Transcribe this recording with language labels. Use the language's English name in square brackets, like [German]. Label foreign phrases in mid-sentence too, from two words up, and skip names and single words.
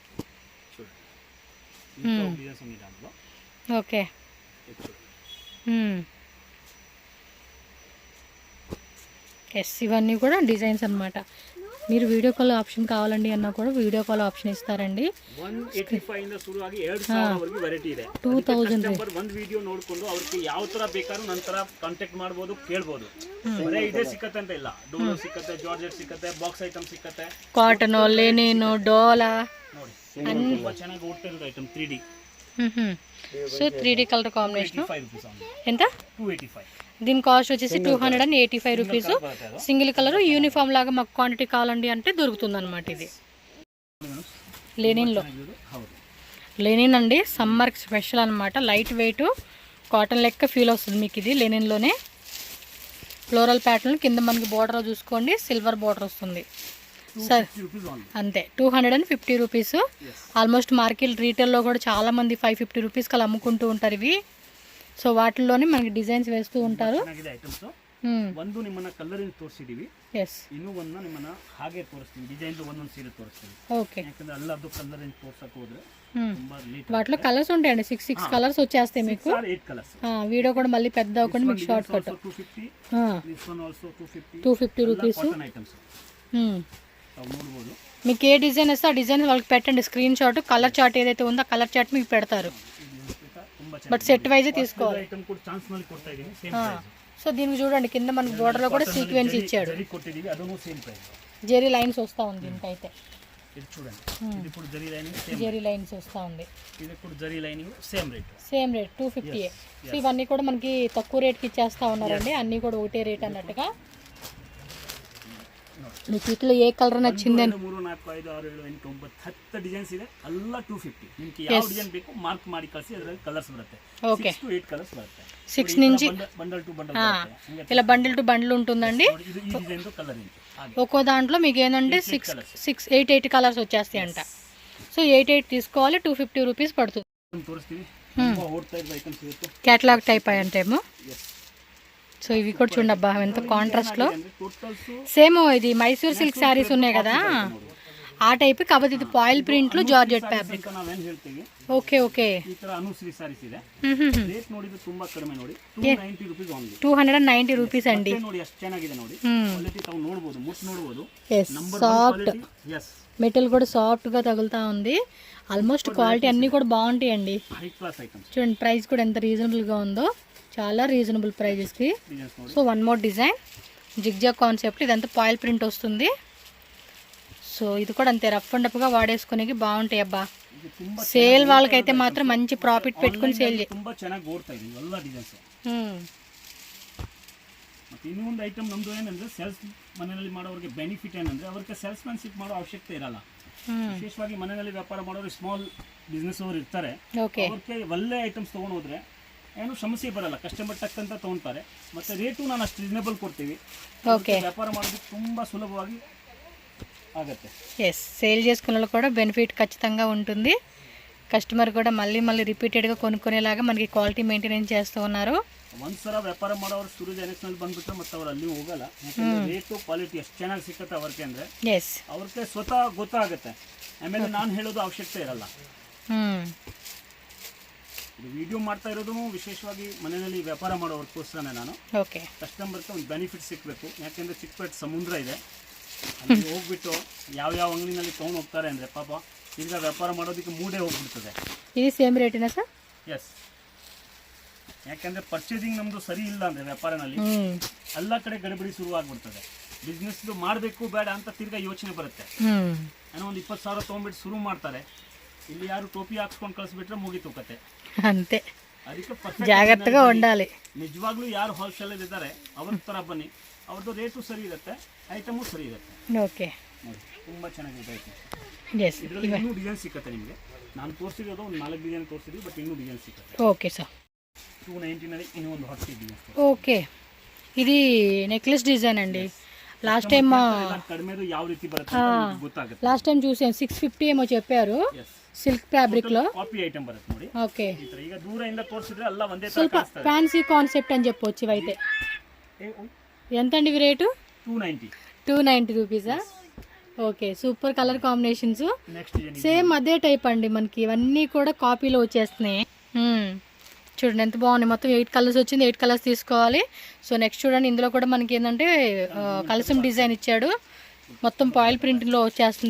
[English] okay yes [Telugu] ఇవన్నీ కూడా డిజైన్స్ అన్నమాట. మీరు [English] video call option [Telugu] కావాలండి అన్నా కూడా [English] video call option [Telugu] ఇస్తారండి. 2000 [Kannada] ಒಂದು ವಿಡಿಯೋ ನೋಡಿಕೊಂಡು ಅವ್ರಿಗೆ ಯಾವ ತರ ಬೇಕಾದ್ರೂ ನಂತರ ಕಾಂಟ್ಯಾಕ್ಟ್ ಮಾಡಬಹುದು, ಕೇಳಬಹುದು. ಬರೇ ಇದೇ ಸಿಕ್ಕತ್ತೆ ಅಂತ ಇಲ್ಲ, ಡೋಲೋ ಸಿಕ್ಕತ್ತೆ, ಜಾರ್ಜೆಟ್ ಸಿಕ್ಕತ್ತೆ, [English] box item [Kannada] ಸಿಕ್ಕತ್ತೆ, ಕಾಟನ್, ಲೆನಿನ್, ಡೋಲಾ ನೋಡಿ ತುಂಬಾ ಚೆನ್ನಾಗಿ ಓಡ್ತಾ ಇರೋ ಐಟಮ್ 3D. [English] so 3D colour combination [Telugu] ఎంత? 285. దీని కాస్ట్ వచ్చేసి 285 రూపీస్. [English] single colour uniform [Telugu] లాగా మాకు క్వాంటిటీ కావాలండి అంటే దొరుకుతుంది అనమాట. ఇది లెనిన్ అండి, సమ్మర్కి స్పెషల్ అనమాట. [English] light weight cotton [Telugu] లెక్క ఫీల్ వస్తుంది మీకు ఇది లెనిన్లోనే. [English] floral pattern [Telugu] కింద మనకి బోర్డర్ చూసుకోండి, [English] silver border [Telugu] వస్తుంది. సార్ [English] 250 rupees only. [Telugu] అంతే 250 రూపీస్. ఆల్మోస్ట్ మార్కెట్ రీటైల్లో కూడా చాలామంది 550 రూపీస్కి అలా అమ్ముకుంటూ ఉంటారు ఇవి. సో వాటిల్లోనే మనకి డిజైన్స్ వేస్తూ ఉంటారు. [Kannada] ಚೆನ್ನಾಗಿದೆ ಐಟಮ್ಸ್. ಒಂದು ನಿಮ್ಮನ್ನ ಕಲರ್ ಇಂದ ತೋರಿಸಿದೀವಿ, [Telugu] ఎస్ [Kannada] ಇನ್ನೂ ಒಂದು ನಿಮ್ಮನ್ನ ಹಾಗೆ ತೋರಿಸ್ತೀವಿ, ಡಿಸೈನ್ ಒಂದೊಂದು ಸೀರೆ ತೋರಿಸ್ತೀವಿ. [Telugu] ఓకే. [Kannada] ಯಾಕಂದ್ರೆ ಎಲ್ಲದು ಕಲರ್ ಇಂದ ತೋರ್ಸಕ್ ಹೋದ್ರೆ ತುಂಬಾ ಲೇಟ್. [Telugu] వాటిలో కలర్స్ ఉంటాయండి, 6 కలర్స్ వచ్చేస్తాయి మీకు. 8 కలర్స్. వీడియో కూడా మళ్ళీ పెద్ద అవ్వకుండా మీకు [English] short cut. [Telugu] 250, [English] this one also 250. [Telugu] 250 రూపీస్. [English] cotton items ನೋಡಬಹುದು. [Telugu] మీకు ఏ డిజైన్ వస్తే ఆ డిజైన్ వాళ్ళకి పెట్టండి [English] screen shot. colour chart [Telugu] ఏదైతే ఉందో ఆ [English] colour chart [Telugu] మీకు పెడతారు. బట్ [English] set wise [Telugu] తీసుకోవాలి. [Kannada] ಐಟಮ್ ಕೂಡಾ ಛಾನ್ಸ್ ನಲ್ಲಿ ಕೊಡ್ತಾ ಇದೀನಿ, [English] same price. [Telugu] సో దీనికి చూడండి కింద మనకి బోర్డర్ లో కూడా సీక్వెన్స్ ఇచ్చాడు, జరీ కొట్టిదీవి, అదను [English] same price. [Telugu] జెరీ లైన్స్ వస్తా ఉంది దీనికైతే. ఇది చూడండి, ఇది కూడా జరీ లైనింగ్ సేమ్, జెరీ లైన్స్ వస్తా ఉంది. ఇది కూడా జరీ లైనింగ్ [English] same rate. same rate [Telugu] 250. సో ఇవన్నీ కూడా మనకి తక్కువ రేట్కి ఇచ్చేస్తా ఉన్నారండి, అన్నీ కూడా ఒకటే రేట్ అన్నట్టుగా. మీకు ఇట్లా ఏ కలర్ నచ్చిందని [Kannada] 3, 4, 5, 6, 7, 8, 9, 10 ಡಿಸೈನ್ಸ್ ಇದೆ, ಎಲ್ಲ 250. ನಿಮಗೆ ಯಾವ ಡಿಸೈನ್ ಬೇಕು ಮಾರ್ಕ್ ಮಾಡಿ ಕಳಿಸಿ, ಅದರಲ್ಲಿ ಕಲರ್ಸ್ ಬರುತ್ತೆ. [Telugu] ఓకే. [Kannada] 6 to 8 ಕಲರ್ಸ್ ಬರುತ್ತೆ. [Telugu] 6 నుంచి [English] bundle to bundle బರುತ್ತೆ. [Telugu] ఇలా బండిల్ టు బండిల్ ఉంటుందండి. ఇది ఈ డిజైన్ తో కలర్ ఏంటి ಹಾಗೆ ఒక్కో దాంట్లో మీకు ఏంటంటే 8 కలర్స్ వచ్చేస్తాయి అంట. సో 8 తీసుకోవాలి, 250 రూపీస్ పడుతుంది. [Kannada] ತೋರಿಸ್ತೀವಿ. ತುಂಬಾ ಓಡ್ತಾ ಇರೋ ಐಟಮ್ಸ್ ಇರುತ್ತೆ, [Telugu] క్యాటలాగ్ టైప్ అంటేమో. ఎస్. సో ఇవి కూడా చూడండి అబ్బా ఎంత కాంట్రాస్ట్ లో. టోటల్స్ సేమ్ ఇది [English] Mysore silk sarees [Telugu] ఉన్నాయి కదా ఆ టైప్, కాకపోతే ఇది [English] foil print [Telugu] లో [English] georgette fabric. [Kannada] ನಾವೇನು ಹೇಳ್ತೀವಿ, [English] okay okay. [Kannada] ಈ ತರ ಅನುಶ್ರೀ ಸಾರೀಸ್ ಇದೆ. ರೇಟ್ ನೋಡಿದ್ರೆ ತುಂಬಾ ಕಡಿಮೆ ನೋಡಿ, 290 [English] rupees only. [Kannada] 290 ರೂಪೀಸ್ ಅಂడి. ನೋಡಿ ಎಷ್ಟು ಚೆನ್ನಾಗಿದೆ ನೋಡಿ, ಕ್ವಾಲಿಟಿ ತಾವು ನೋಡಬಹುದು, ಮುಟ್ಟು ನೋಡಬಹುದು. [Telugu] సాఫ్ట్ ఎస్, మెటల్ కూడా సాఫ్ట్ గా తగులుతా ఉంది. ఆల్మోస్ట్ క్వాలిటీ అన్ని కూడా బాగుంటాయి అండి. [English] high class items. [Telugu] చూడండి ప్రైస్ కూడా ఎంత రీజనబుల్ గా ఉందో, చాలా [English] reasonable prices [Telugu] కి. [English] so one more design zigzag concept, [Telugu] ఇదంతా [English] foil print [Telugu] వస్తుంది. సో ఇది కూడా అంతే రఫ్ అండ్ గా వాడేసుకునేకి బాగుంటాయి అబ్బా. సేల్ వాళ్ళకైతే మాత్రం మంచి ప్రాఫిట్ పెట్టుకుని సేల్ [Kannada] ತುಂಬಾ ಚೆನ್ನಾಗಿ ಓಡ್ತಾ ಇದೆ ಎಲ್ಲ ಡಿಸೈನ್ಸ್. ಮತ್ತೆ ಇನ್ನೂ ಒಂದು ಐಟಮ್ ನಮ್ದು ಏನಂದ್ರೆ ಸೇಲ್ಸ್ ಮನೆಯಲ್ಲಿ ಮಾಡೋರಿಗೆ ಬೆನಿಫಿಟ್ ಏನಂದ್ರೆ ಅವರಿಗೆ [English] sales manship [Kannada] ಮಾಡೋ ಅವಶ್ಯಕತೆ ಇರಲ್ಲ. ವಿಶೇಷವಾಗಿ ಮನೆಯಲ್ಲಿ ವ್ಯಾಪಾರ ಮಾಡೋರು [English] small business [Kannada] ಅವರು ಇರ್ತಾರೆ, ಅವ್ರಿಗೆ ಒಳ್ಳೆ ಐಟಮ್ಸ್ ತೊಗೊಂಡು ಹೋದ್ರೆ ಏನು ಸಮಸ್ಯೆ ಬರಲ್ಲ, ಕಸ್ಟಮರ್ ಟಕ್ ಅಂತ ತೊಗೊಳ್ತಾರೆ. ಮತ್ತೆ ರೇಟು ನಾನು ಅಷ್ಟು ರೀಸನೇಬಲ್ ಕೊಡ್ತೀವಿ, ವ್ಯಾಪಾರ ಮಾಡೋದಕ್ಕೆ ತುಂಬಾ ಸುಲಭವಾಗಿ ಆಗತ್ತೆ. [Telugu] ఎస్, సేల్ చేసుకున్న వాళ్ళు కూడా బెనిఫిట్ ఖచ్చితంగా ఉంటుంది. కస్టమర్ కూడా మళ్ళీ మళ్ళీ రిపీటెడ్గా కొనుక్కునేలాగా మనకి [English] quality maintenance [Telugu] చేస్తూ ఉన్నారు. [Kannada] ಒಂದ್ಸಲ ವ್ಯಾಪಾರ ಮಾಡೋರು ಸೂರಜ್ ಎಲೆಕ್ಷನ್ ಬಂದ್ಬಿಟ್ರೆ ಮತ್ತೆ ಅವ್ರು ಅಲ್ಲಿ ಹೋಗಲ್ಲ. ರೇಟು ಕ್ವಾಲಿಟಿ ಎಷ್ಟು ಚೆನ್ನಾಗಿ ಸಿಕ್ಕತ್ತೆ ಅವ್ರಿಗೆ ಅಂದ್ರೆ ಅವ್ರಿಗೆ ಸ್ವತಃ ಗೊತ್ತಾಗುತ್ತೆ. ಆಮೇಲೆ ನಾನು ಹೇಳೋದು ಅವಶ್ಯಕತೆ ಇರಲ್ಲ. ಇದು ವಿಡಿಯೋ ಮಾಡ್ತಾ ಇರೋದು ವಿಶೇಷವಾಗಿ ಮನೆಯಲ್ಲಿ ವ್ಯಾಪಾರ ಮಾಡೋರ್ಗೋಸ್ಕರನೇ. ನಾನು ಕಸ್ಟಮರ್ಗೆ ಒಂದು ಬೆನಿಫಿಟ್ ಸಿಕ್ಕಬೇಕು, ಯಾಕೆಂದ್ರೆ ಚಿಕ್ಕಪೇಟೆ ಸಮುದ್ರ ಇದೆ, ಅಲ್ಲಿ ಹೋಗ್ಬಿಟ್ಟು ಯಾವ ಅಂಗಡಿನಲ್ಲಿ ತೊಗೊಂಡು ಹೋಗ್ತಾರೆ ಅಂದ್ರೆ ಪಾಪ ಈಗ ವ್ಯಾಪಾರ ಮಾಡೋದಕ್ಕೆ ಮೂಡೇ ಹೋಗ್ಬಿಡ್ತದೆ. [Telugu] ఇది సేమ్ రేటేనా సార్? [Kannada] ಎಸ್, ಯಾಕೆಂದ್ರೆ ಪರ್ಚೇಸಿಂಗ್ ನಮ್ದು ಸರಿ ಇಲ್ಲ ಅಂದ್ರೆ ವ್ಯಾಪಾರನಲ್ಲಿ ಎಲ್ಲ ಕಡೆ ಗಡಿಬಿಡಿ ಶುರು ಆಗ್ಬಿಡ್ತದೆ. ಬಿಸ್ನೆಸ್ ಮಾಡಬೇಕು ಬೇಡ ಅಂತ ತಿರ್ಗಾ ಯೋಚನೆ ಬರುತ್ತೆ. ಏನೋ ಒಂದು 20,000 ತೊಗೊಂಡ್ಬಿಟ್ಟು ಶುರು ಮಾಡ್ತಾರೆ, ಇಲ್ಲಿ ಯಾರು ಟೋಪಿ ಹಾಕ್ಸ್ಕೊಂಡು ಕಳಿಸ್ಬಿಟ್ರೆ ಮುಗಿತು ಕತೆ. [Telugu] అంతే, [Kannada] ಅದಕ್ಕೆ [Telugu] జాగ్రత్తగా ఉండాలి. [Kannada] ನಿಜವಾಗ್ಲೂ ಯಾರು ಹೋಲ್ಸೇಲ್ ಇದ್ದಾರೆ ಅವ್ರ ತರ ಬನ್ನಿ, ಅವ್ರದ್ದು ರೇಟು ಸರಿ ಇರುತ್ತೆ, ಐಟಮು ಸರಿ ಇರುತ್ತೆ. ಓಕೆ, ತುಂಬಾ ಚೆನ್ನಾಗಿದೆ ಐಟಮ್. ಇದರಲ್ಲಿ ಇನ್ನೂ ಡಿಸೈನ್ ಸಿಕ್ಕತ್ತೆ ನಿಮಗೆ. ನಾನು ತೋರಿಸಿರೋದು ಒಂದು 4 ಡಿಸೈನ್ ತೋರಿಸಿದ್ವಿ, ಬಟ್ ಇನ್ನೂ ಡಿಸೈನ್ ಸಿಕ್ಕತ್ತೆ. [English] okay sir. [Kannada] 290 ಇನ್ನೂ ಒಂದು ಹೊಸ ಡಿಸೈನ್. [Telugu] ఓకే, ఇది [English] necklace design [Telugu] అండి. [English] last time [Kannada] ಕಡಿಮೇದು ಯಾವ ರೀತಿ ಬರುತ್ತೆ ಗೊತ್ತಾಗುತ್ತೆ. [English] last time [Telugu] చూసాను 650 ఏమో చెప్పారు, [English] silk fabric [Telugu] లో [Kannada] ಕಾಪಿ ಐಟಮ್ ಬರುತ್ತೆ ನೋಡಿ. [Telugu] ఓకే, [Kannada] ಈಗ ದೂರದಿಂದ ತೋರಿಸಿದ್ರೆ ಎಲ್ಲ ಒಂದೇ ತರ ಸ್ವಲ್ಪ ಕಾಣಿಸ್ತದೆ. [English] fancy concept [Telugu] అని చెప్పొచ్చు ఇవైతే. ఎంత అండి ఇవి రేటు? 290 రూపీసా? ఓకే, [English] super colour combinations. [Telugu] సేమ్ అదే టైప్ అండి, మనకి ఇవన్నీ కూడా కాపీలో వచ్చేస్తున్నాయి. చూడండి ఎంత బాగున్నాయి. మొత్తం 8 కలర్స్ వచ్చింది, 8 కలర్స్ తీసుకోవాలి. [English] so next [Telugu] చూడండి, ఇందులో కూడా మనకి ఏంటంటే కలసం డిజైన్ ఇచ్చాడు, మొత్తం పాయిల్ ప్రింట్లో వచ్చేస్తుంది.